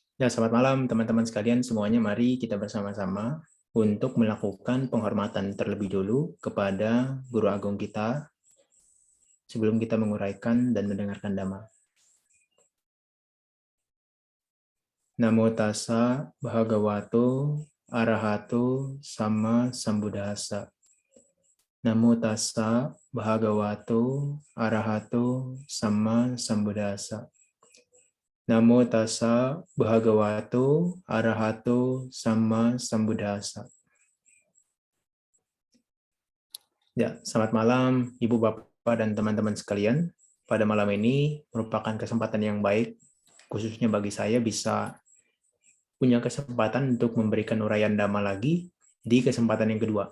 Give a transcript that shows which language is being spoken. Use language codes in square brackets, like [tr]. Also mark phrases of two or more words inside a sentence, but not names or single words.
[id] Ya, selamat malam teman-teman sekalian semuanya. Mari kita bersama-sama untuk melakukan penghormatan terlebih dulu kepada Guru Agung kita sebelum kita menguraikan dan mendengarkan dhamma. [pi] Namo tassa bhagavato arahato sama sambuddhassa. Namo tassa bhagavato arahato sama sambuddhassa. Namo tassa bhagavato arahato sama sambuddhassa. [id] Ya, selamat malam Ibu Bapak dan teman-teman sekalian. Pada malam ini merupakan kesempatan yang baik, khususnya bagi saya bisa punya kesempatan untuk memberikan uraian Dhamma lagi di kesempatan yang kedua.